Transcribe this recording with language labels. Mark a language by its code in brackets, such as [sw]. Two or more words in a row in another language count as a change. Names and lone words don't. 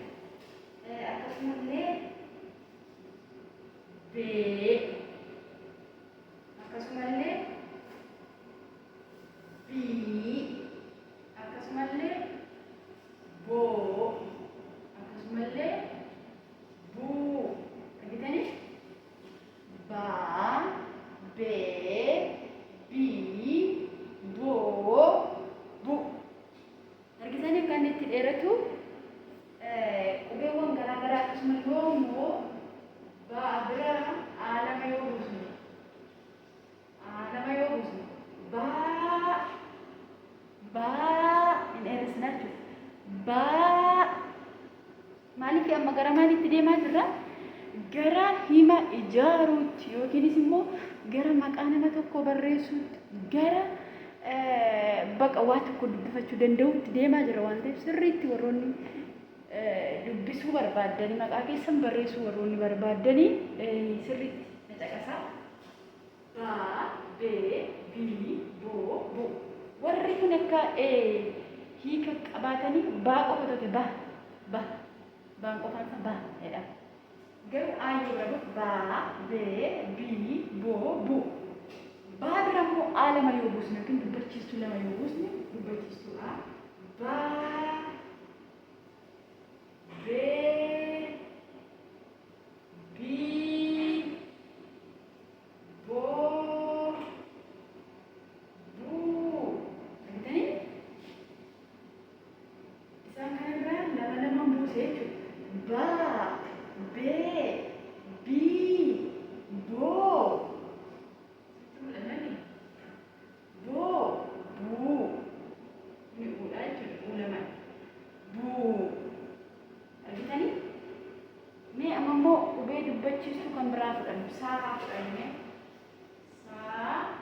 [om] Akkasumallee bee akkasumallee bii akkasumallee boo akkasumallee buu argitanii baa bee bii boo bu argitanii kan itti dheeratu qubeewwan garaagaraa akkasuma yoommoo baabura alama yoo buusne in dheeressinaa jechuudha. Maaliif amma gara maaliitti deemaa jirra? Gara hima ijaaruutti yookiinis immoo gara maqaa nama tokko barreessuutti, gara baqa waa tokko dubbifachuu danda'uutti deemaa jira waan ta'eef sirriitti warroonni dubbisuu barbaaddanii maqaa keessan barreessuu warroonni barbaaddanii sirriitti na caqasaa. Ba, bee, bii, boo, bu. Warri kun akka hiika qabaatanii baa qofa ta'e baan qofaansa ba jedhama. Garuu aayyoo bira baa, bee, bii, boo, bu. Baa bira immoo A lama yoo buusne yookiin dubbachiistuu lama yoo buusne dubbachiistuu A. Baa, bee, bii, boo, buu. Argitanii? Isaan kanarraa lama buusee jechuudha. Baa, bee, bii, boo. Boo, buu. Inni bu'uudha jechuudha. Buu lama. Buu. Argitanii? Mee amma immoo qubee dubbachiistuu kan biraa fudhannu. Saa fudhanne. Saa.